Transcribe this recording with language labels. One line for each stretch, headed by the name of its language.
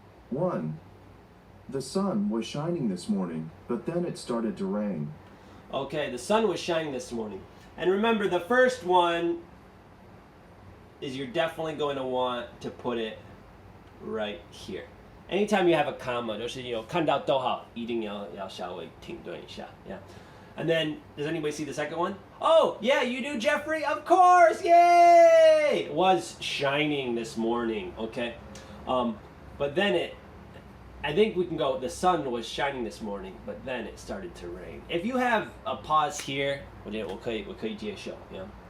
English: 1. The sun was shining this morning, but then it started to rain. Okay, the sun was shining this morning. And remember, the first one is you're definitely going to want to put it right here. Anytime you have a comma,
Chinese: 就是看到逗号一定要稍微停顿一下
English: yeah. And then, does anybody see the second one? Oh, yeah, you do, Jeffrey? Of course, yay! It was shining this morning, okay? But then I think we can go, the sun was shining this morning, but then it started to rain. If you have a pause here,
Chinese: 我觉得我可以接受
English: yeah.